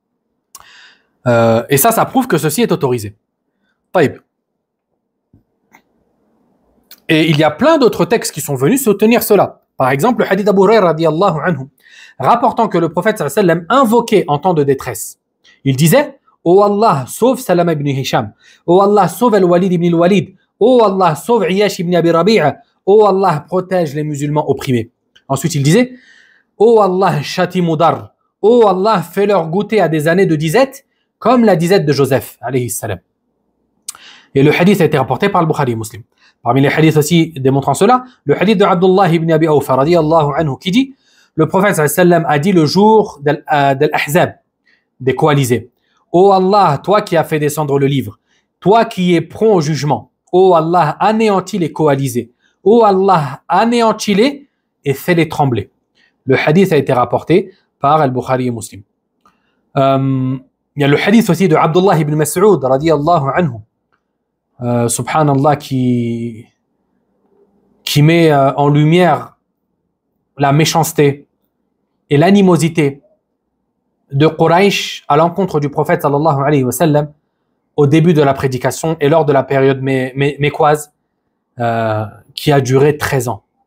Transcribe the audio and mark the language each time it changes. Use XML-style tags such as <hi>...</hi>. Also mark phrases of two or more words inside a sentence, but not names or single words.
<fr>Et ça prouve que ceci est autorisé. Taïb. Et il y a plein d'autres textes qui sont venus soutenir cela. Par exemple, le hadith d'Abu Hurayra</fr> <ar>رضي الله عنه,</ar> <fr>rapportant que le prophète sallam invoquait en temps de détresse. Il disait, « Oh Allah, sauve Salam ibn Hisham. Oh Allah, sauve Al-Walid ibn al-Walid. Oh Allah, sauve Iyash ibn Abi Rabi'a. Oh Allah, protège les musulmans opprimés. » Ensuite, il disait, « Oh Allah, châtie Moudar. Oh Allah, fais-leur goûter à des années de disette, comme la disette de Joseph,</fr> <ar>عليه السلام.</ar> <fr>» Et le hadith a été rapporté par le Bukhari Muslim. Parmi les hadiths aussi démontrant cela, le hadith de Abdullah ibn Abi Awfa</fr> <ar>رضي الله عنه</ar> <fr>qui dit, le prophète sallam a dit le jour d'Al-Ahzab, des coalisés, « Oh Allah, toi qui as fait descendre le livre, toi qui es prompt au jugement, oh Allah, anéantis les coalisés, oh Allah, anéantis-les et fais-les trembler. » Le hadith a été rapporté par Al-Bukhari Muslim. Il y a le hadith aussi de Abdullah ibn Mas'ud</fr> <ar>رضي الله عنه,</ar> <fr>subhanallah, qui met en lumière la méchanceté et l'animosité de Quraysh à l'encontre du prophète</fr> <ar>صلى الله عليه وسلم</ar> <fr>au début de la prédication et lors de la période mécoise qui a duré 13 ans.</fr>